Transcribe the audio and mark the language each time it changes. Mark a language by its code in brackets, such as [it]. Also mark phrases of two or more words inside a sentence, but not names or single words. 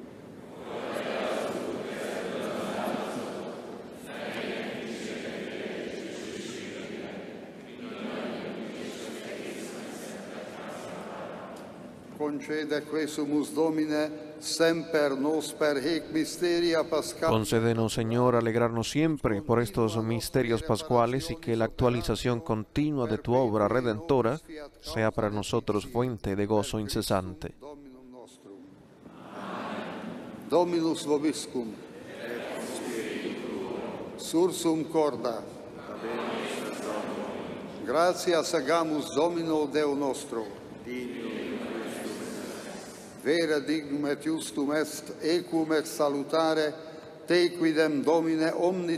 [la] Concede quesumus Domine, semper nos per hec mysteria pascalis. [es] Concédenos, Señor, alegrarnos siempre por estos misterios pascuales y que la actualización continua de tu obra redentora sea para nosotros fuente de gozo incesante. [la] Dominus vobiscum. Sursum corda. Gratias agamus Domino Deo nostro. Vera dignum et justum est, equum et salutare, te quidem Domine omni